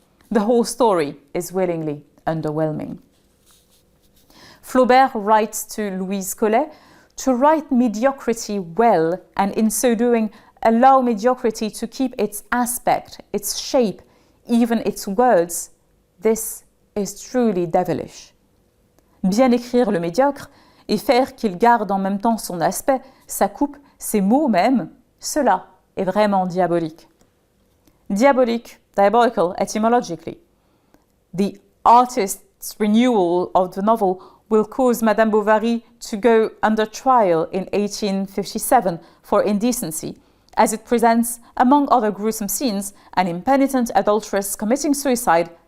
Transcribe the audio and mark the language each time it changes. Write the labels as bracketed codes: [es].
[en] The whole story is willingly underwhelming. Flaubert writes to Louise Collet to write mediocrity well, and in so doing, allow mediocrity to keep its aspect, its shape, even its words. This is truly devilish. [fr] Bien écrire le médiocre et faire qu'il garde en même temps son aspect, sa coupe, ses mots même, cela est vraiment diabolique. [en] Diabolical etymologically. The artist's renewal of the novel will cause Madame Bovary to go under trial in 1857 for indecency, as it presents, among other gruesome scenes, an impenitent adulteress committing suicide